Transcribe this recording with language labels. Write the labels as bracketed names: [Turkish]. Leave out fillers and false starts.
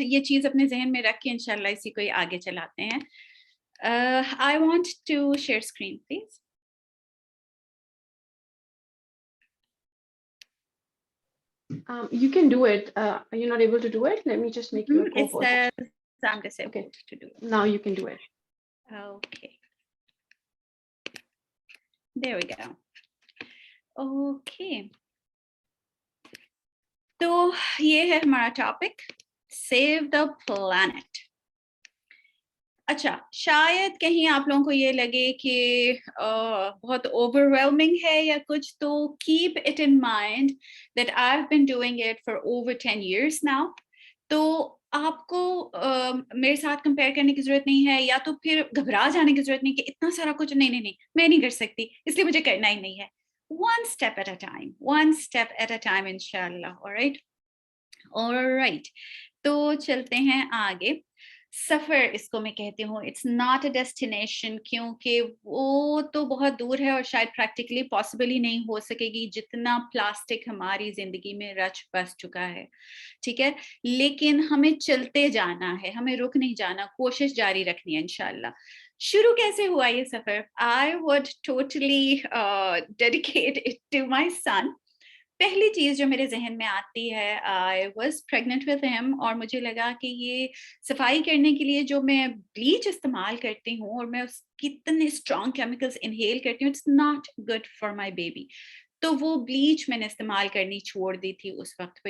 [Urdu] یہ چیز اپنے ذہن میں رکھ کے انشاءاللہ اسی کو آگے چلاتے ہیں. [English] I want to share screen, please. You can do it. Are you not able to do it? Let me just make you a co-host. It says I'm disabled to do it. Now you can do it. Okay. There we go. [Urdu] Okay تو یہ ہے ہمارا topic [English] Save the plant. [Urdu] اچھا شاید کہیں آپ لوگوں کو یہ لگے کہ بہت اوور ویلمنگ ہے یا کچھ, تو [English] Keep it in mind that I have been doing it for over 10 years now. [Urdu] تو آپ کو میرے ساتھ کمپیئر کرنے کی ضرورت نہیں ہے, یا تو پھر گھبرا جانے کی ضرورت نہیں کہ اتنا سارا کچھ نہیں میں نہیں کر سکتی اس لیے مجھے کرنا ہی نہیں ہے. [English] one step at a time انشاءاللہ. [Urdu] alright تو چلتے ہیں آگے. سفر اس کو میں کہتی ہوں [English] it's not a destination, [Urdu] کیونکہ وہ تو بہت دور ہے اور شاید پریکٹیکلی پاسبل ہی نہیں ہو سکے گی جتنا پلاسٹک ہماری زندگی میں رچ بس چکا ہے, ٹھیک ہے. لیکن ہمیں چلتے جانا ہے, ہمیں رک نہیں جانا, کوشش جاری رکھنی ہے انشاءاللہ. شروع کیسے ہوا یہ سفر؟ [English] I would totally dedicate it to my son. [Urdu] پہلی چیز جو میرے ذہن میں آتی ہے, [English] I was pregnant with him, [Urdu] اور مجھے لگا کہ یہ صفائی کرنے کے لیے جو میں بلیچ استعمال کرتی ہوں اور میں اس کتنے اسٹرانگ کیمیکلز انہیل کرتی ہوں, [English] It's not good for my baby. [Urdu] تو وہ بلیچ میں نے استعمال کرنی چھوڑ دی تھی اس وقت پر.